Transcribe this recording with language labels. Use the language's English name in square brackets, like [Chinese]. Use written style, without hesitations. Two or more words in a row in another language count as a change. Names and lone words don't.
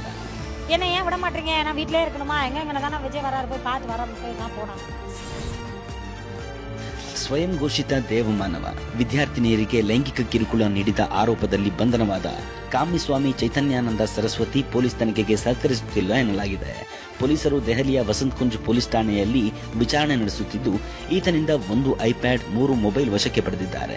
[Tamil] என்ன ஏன் விட மாட்டீங்க? நான் வீட்லயே இருக்கணுமா? எங்க தானே விஜய் வராரு, போய் பார்த்து வர நான் போனேன். [Kannada] ಸ್ವಯಂ ಘೋಷಿತ ದೇವಮಾನವ ವಿದ್ಯಾರ್ಥಿನಿಯರಿಗೆ ಲೈಂಗಿಕ ಕಿರುಕುಳ ನೀಡಿದ ಆರೋಪದಲ್ಲಿ ಬಂಧನವಾದ ಕಾಮಿಸ್ವಾಮಿ ಚೈತನ್ಯಾನಂದ ಸರಸ್ವತಿ ಪೊಲೀಸ್ ತನಿಖೆಗೆ ಸಹಕರಿಸುತ್ತಿಲ್ಲ ಎನ್ನಲಾಗಿದೆ. ಪೊಲೀಸರು ದೆಹಲಿಯ ವಸಂತ್ ಕುಂಜ್ ಪೊಲೀಸ್ ಠಾಣೆಯಲ್ಲಿ ವಿಚಾರಣೆ ನಡೆಸುತ್ತಿದ್ದು, ಈತನಿಂದ 1 ಐಪ್ಯಾಡ್ 3 ಮೊಬೈಲ್ ವಶಕ್ಕೆ ಪಡೆದಿದ್ದಾರೆ.